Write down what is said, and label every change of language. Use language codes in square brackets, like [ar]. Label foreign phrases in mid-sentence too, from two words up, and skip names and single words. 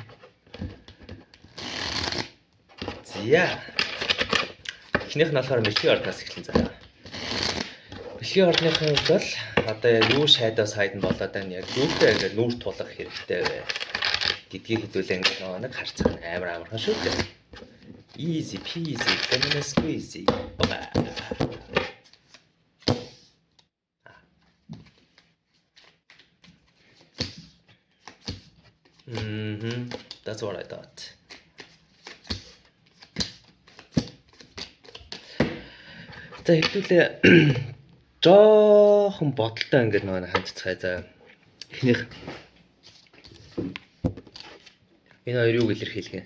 [mn] Зя. Эхнийх нь болохоор мэлхийн ордоос эхэлэн заяа. Мэлхийн ордныхын хувьд бол одоо юу [en] shadow side [mn] нь болоод байна яг юутай ингээд нүүр тулах хэрэгтэй вэ гэдгийг хэдүүлээ ингээд нэг харцаг амар амархан шүү дээ. [en] Easy peasy lemon squeezy. That's what I thought. [mn] За хэдүүлээ жоохон бодолтой ингээд нөгөө хандцгаая за. Эхнийх энэ хоёр юу илэрхийлгэн.